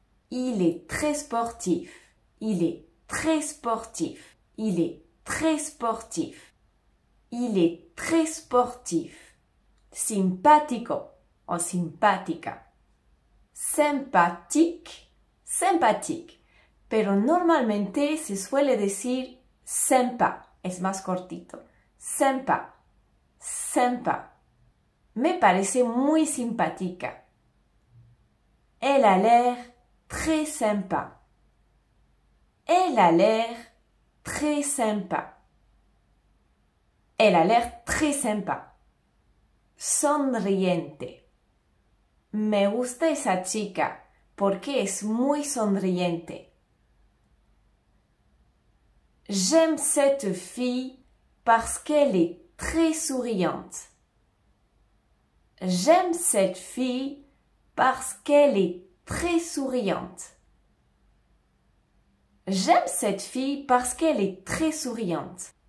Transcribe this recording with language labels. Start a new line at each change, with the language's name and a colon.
French: Il est très sportif. Il est très sportif. Il est très sportif. Il est très sportif.
Spanish: Simpático o simpática.
French: Sympathique, sympathique.
Spanish: Pero normalmente se suele decir sympa. Es más cortito. Sympa, sympa. Me parece muy simpática.
French: Elle a l'air très sympa. Elle a l'air très sympa. Elle a l'air très sympa. Sonriente.
Spanish: Me gusta esa chica porque es muy sonriente.
French: J'aime cette fille parce qu'elle est très souriante. J'aime cette fille parce qu'elle est très souriante. J'aime cette fille parce qu'elle est très souriante.